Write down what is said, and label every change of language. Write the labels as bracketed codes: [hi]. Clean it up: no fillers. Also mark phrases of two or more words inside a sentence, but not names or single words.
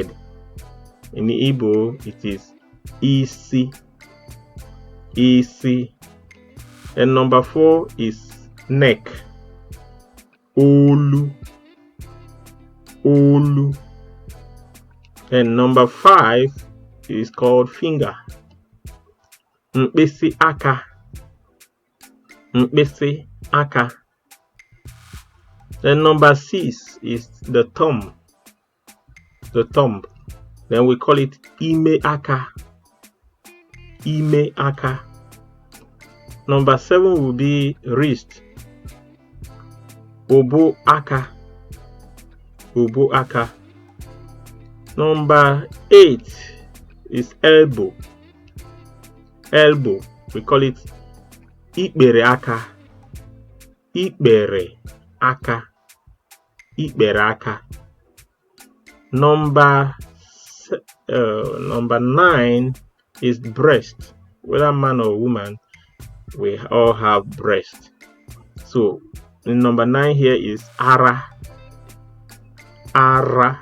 [en] In the Igbo, it is isi. [ig] Isi. [en] And number 4 is neck. [ig] Olu. Olu. [en] And number 5 is called finger. [ig] Mkpịsị aka. Mkpịsị aka. [en] Then number 6 is the thumb. The thumb. Then we call it [ig] ime aka. Ime aka. [en] Number 7 will be wrist. [ig] Obo aka. Obo aka. [en] Number 8 is elbow. Elbow. We call it [ig] ikbere aka. Ikbere aka. Ikbere aka. [en] Number 9 is breast. Whether man or woman, we all have breast. So number 9 here is ara. [ig] Ara.